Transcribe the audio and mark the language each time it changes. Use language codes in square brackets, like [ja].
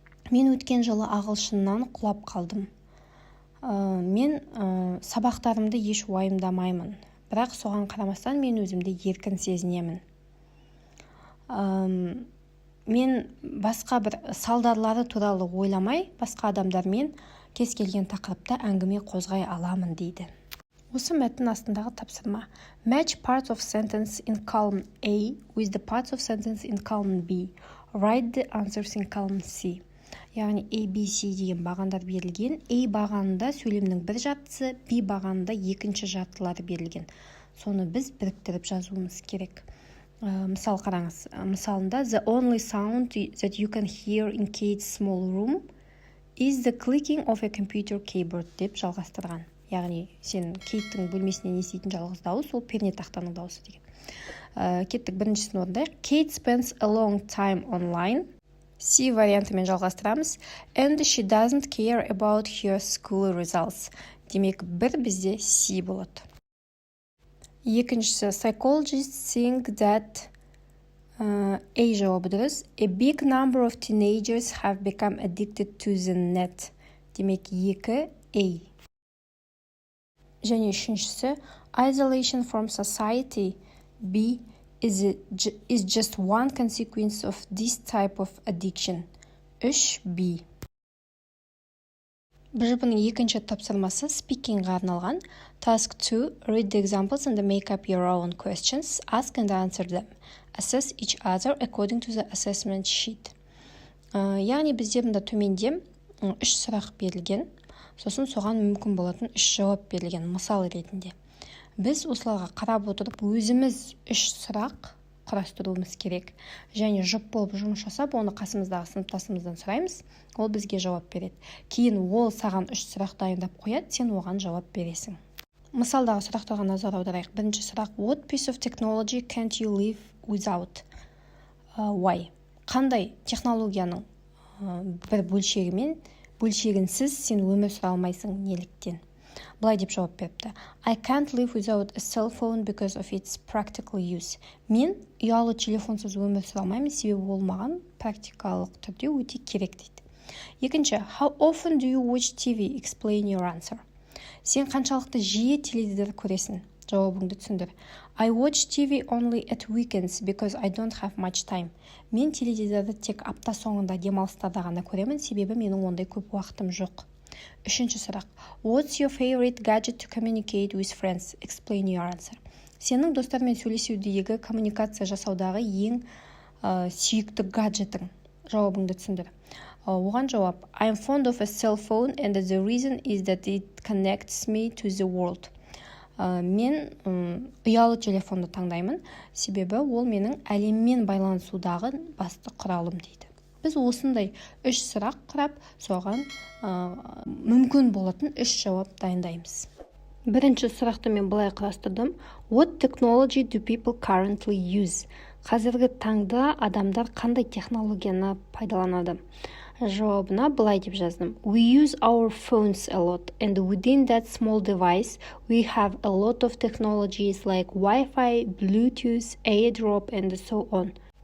[kk] Мен өткен жылы ағылшыннан құлап қалдым. Мен сабақтарымды еш уайымдамаймын, бірақ соған қарамастан мен өзімді еркін сезінемін. Мен басқа бір салдарлары туралы ойламай, басқа адамдармен кез келген тақырыпта әңгіме қозғай аламын дейді. Осы мәтін астындағы тапсырма. [en] Match parts of sentence in column A with the parts of sentence in column B. Write the answers in column C. [kk] Яғни A, B, C деген бағандар берілген. A бағанында сөйлемнің бір жартысы, B бағанында екінші жартылары берілген. Соны біз біріктіріп жазуымыз керек. Мысал қараңыз. Мысалында [en] the only sound that you can hear in Kate's small room is the clicking of a computer keyboard [kk] деп жалғастырған. Яғни сен Кейттің бөлмесінен еститін жалғыз дауыс ол пернетақтаның дауысы деген. Кеттік біріншісін орындайық. [en] Kate spends a long time online. [kk] C вариантымен жалғастырамыз. [en] And she doesn't care about her school results. [kk] Демек бір бізде C болады. Екіншісі, [en] psychologists think that A [kk] жауабы дұрыс. [en] A big number of teenagers have become addicted to the net. [kk] Демек 2 A. Және үшіншісі, [en] isolation from society B is just one consequence of this type of addiction. [kk] 3 B. БЖБ-ның екінші тапсырмасы speaking-ға арналған. [en] Task 2. Read the examples and make up your own questions. Ask and answer them. Assess each other according to the assessment sheet. [kk] Яғни бізде мұнда төменде 3 сұрақ берілген. Сосын соған мүмкін болатын 3 жауап берілген мысал ретінде. Біз осыларға қарап отырып өзіміз 3 сұрақ құрастыруымыз керек. Және жұп болып жұмыс жасап, оны қасымыздағы сыныптасымыздан сұраймыз, ол бізге жауап береді. Кейін ол саған 3 сұрақ дайындап қояды, сен оған жауап бересің. Мысалдағы сұрақтарға назар аударайық. Бірінші сұрақ: [en] What piece of technology can't you live without? Why? [kk] Қандай технологияның бір бөлшегінсіз сен өмір сүре алмайсың, неліктен? Былай деп жауап беріпті: [en] I can't live without a cell phone because of its practical use. [kk] Мен ұялы телефонсыз өмір сүре алмаймын, себебі ол маған практикалық түрде өте керек дейді. Екінші: [en] How often do you watch TV? Explain your answer. [kk] Сен қаншалықты жиі теледидар көресің? Жауабыңды түсіндір. [en] I watch TV only at weekends because I don't have much time. [kk] Мен теледидарды тек апта соңында, демалыстарда ғана көремін, себебі менің ондай көп уақытым жоқ. Үшінші сұрақ: [en] What's your favorite gadget to communicate with friends? Explain your answer. [kk] Сенің достармен сөйлесудегі, коммуникация жасаудағы ең сүйікті гаджетің? Жауабыңды түсіндір. Оған жауап: [en] I'm fond of a cell phone and the reason is that it connects me to the world. [kk] Мен ұялы телефонды таңдаймын, себебі ол менің әлеммен байланысудағы басты құралым дейді. Біз осындай 3 сұрақ құрап, соған мүмкін болатын 3 жауап дайындаймыз. Бірінші сұрақты мен былай құрастырдым: [en] What technology do people currently use? [kk] Қазіргі таңда адамдар қандай технологияны пайдаланады? Жауабына былай деп жаздым: [en] We use our phones a lot, and within that small device we have a lot of technologies like Wi-Fi, Bluetooth, AirDrop and so on.